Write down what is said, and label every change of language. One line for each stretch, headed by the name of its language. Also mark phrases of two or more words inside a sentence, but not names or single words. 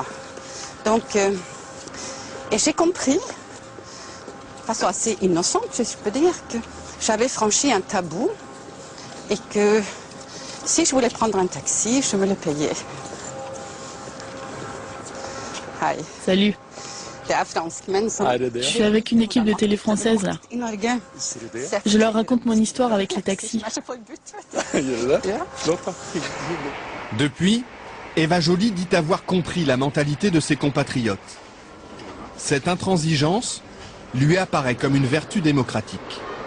French: Donc, et j'ai compris, de façon assez innocente, je peux dire, que j'avais franchi un tabou et que si je voulais prendre un taxi, je me le payais. Hi. Salut.
Norwegian: Det er franskmenn som...
French: Je suis avec une équipe de télé française là.
Norwegian: I Norge.
French: Je leur raconte mon histoire avec les taxis. Depuis, Eva Joly dit avoir compris la mentalité de ses compatriotes. Cette intransigeance, lui apparaît comme une vertu démocratique.